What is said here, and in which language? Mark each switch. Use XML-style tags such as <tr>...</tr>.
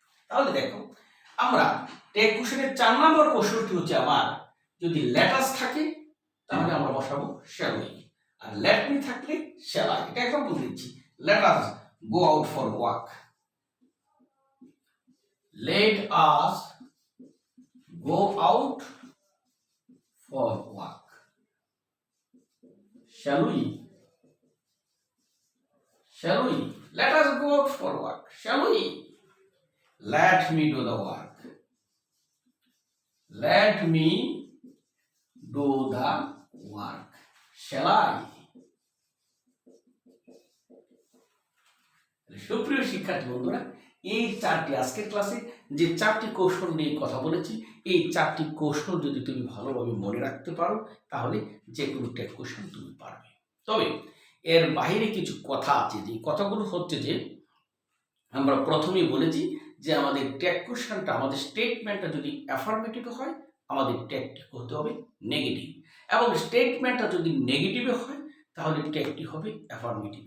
<bn>তাহলে দেখো, আমরা ট্যাগ কোশ্চেনের 4 নম্বর কৌশলটি হচ্ছে আমার যদি লেটাস থাকে তাহলে আমরা বসাবো শ্যালোই, আর লেট মি থাকলে শ্যালাই। এটা এক্সাম্পল দিচ্ছি,</bn> <en>Let us go out for walk, let us go out for walk. Shall we let us go out for walk? Shall we? Let me do the work, let me do the work. Shall I?</en> <bn>সুপ্রিয় শিক্ষার্থী বন্ধুরা, এই চারটি আজকের ক্লাসে যে চারটি কৌশল নিয়ে কথা বলেছি এই চারটি কৌশল যদি তুমি ভালোভাবে মনে রাখতে পারো তাহলে যে কোনো ট্যাগ কোশ্চেন তুমি পারবে। তবে এর বাইরে কিছু কথা আছে, যে কথাগুলো হচ্ছে যে আমরা প্রথমেই বলেছি যে আমাদের ট্যাগ কোশ্চেনটা, আমাদের স্টেটমেন্টটা যদি অ্যাফার্মেটিভ হয় আমাদের ট্যাগটি হতে হবে নেগেটিভ, এবং স্টেটমেন্টটা যদি নেগেটিভে হয় তাহলে ট্যাগটি হবে অ্যাফার্মেটিভ।</bn>